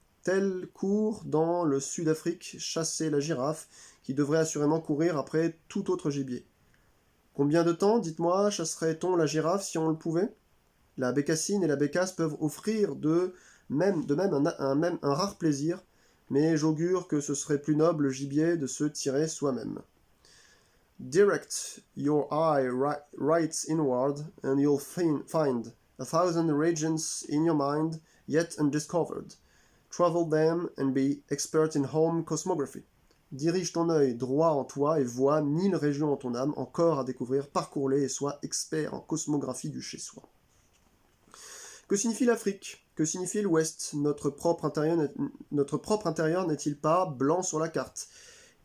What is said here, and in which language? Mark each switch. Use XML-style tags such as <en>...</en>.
<fr>Tel court dans le Sud-Afrique chasser la girafe, qui devrait assurément courir après tout autre gibier. Combien de temps, dites-moi, chasserait-on la girafe si on le pouvait ? La bécassine et la bécasse peuvent offrir de même un rare plaisir, mais j'augure que ce serait plus noble gibier de se tirer soi-même.</fr> <en>Direct your eye right inward, and you'll find 1,000 regions in your mind yet undiscovered. Travel them and be expert in home cosmography.</en> <fr>Dirige ton œil droit en toi et vois 1000 régions en ton âme encore à découvrir, parcours-les et sois expert en cosmographie du chez-soi. Que signifie l'Afrique ? Que signifie l'Ouest ? Notre propre intérieur n'est-il pas blanc sur la carte ?</fr>